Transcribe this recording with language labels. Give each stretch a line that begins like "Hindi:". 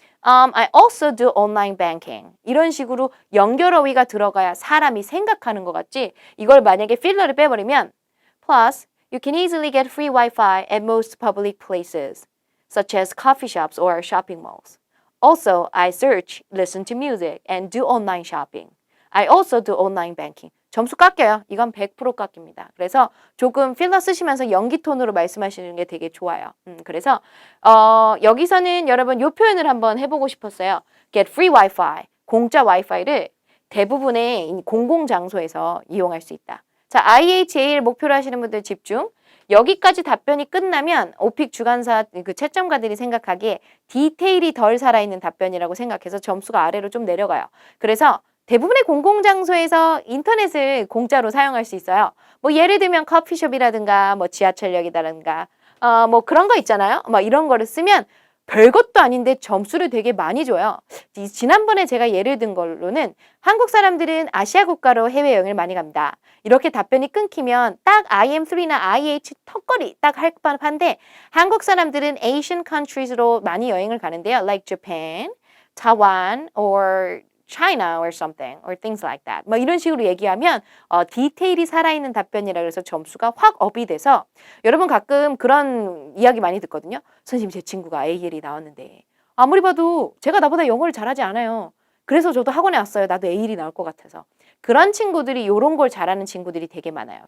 English: I also do online banking.
Korean: 이런 식으로 연결어휘가 들어가야 사람이 생각하는 것 같지. 이걸 만약에 필러를 빼버리면
English: Plus, you can easily get free Wi-Fi at most public places, such as coffee shops or shopping malls. Also, I search, listen to music, and do online shopping. I also do online banking.
Korean: 점수 깎여요. 이건 100% 깎입니다. 그래서 조금 필러 쓰시면서 연기 톤으로 말씀하시는 게 되게 좋아요. 그래서 여기서는 여러분 이 표현을 한번 해보고 싶었어요.
English: Get free Wi-Fi.
Korean: 공짜 와이파이를 대부분의 공공장소에서 이용할 수 있다. 자, IHA를 목표로 하시는 분들 집중. 여기까지 답변이 끝나면 오픽 주간사 그 채점가들이 생각하기에 디테일이 덜 살아있는 답변이라고 생각해서 점수가 아래로 좀 내려가요. 그래서 대부분의 공공장소에서 인터넷을 공짜로 사용할 수 있어요. 뭐 예를 들면 커피숍이라든가 뭐 지하철역이라든가 뭐 그런 거 있잖아요. 막 이런 거를 쓰면 별것도 아닌데 점수를 되게 많이 줘요. 지난번에 제가 예를 든 걸로는 한국 사람들은 아시아 국가로 해외여행을 많이 갑니다. 이렇게 답변이 끊기면 딱 IM3나 IH 턱걸이 딱 할 법한데 한국 사람들은
English: Asian countries
Korean: 로 많이 여행을 가는데요.
English: Like Japan, Taiwan, or China or something or things like that.
Korean: 뭐 이런 식으로 얘기하면 디테일이 살아있는 답변이라 그래서 점수가 확 업이 돼서 여러분 가끔 그런 이야기 많이 듣거든요. 선생님 제 친구가 AL이 나왔는데 아무리 봐도 제가 나보다 영어를 잘하지 않아요. 그래서 저도 학원에 왔어요. 나도 AL이 나올 것 같아서. 그런 친구들이 이런 걸 잘하는 친구들이 되게 많아요.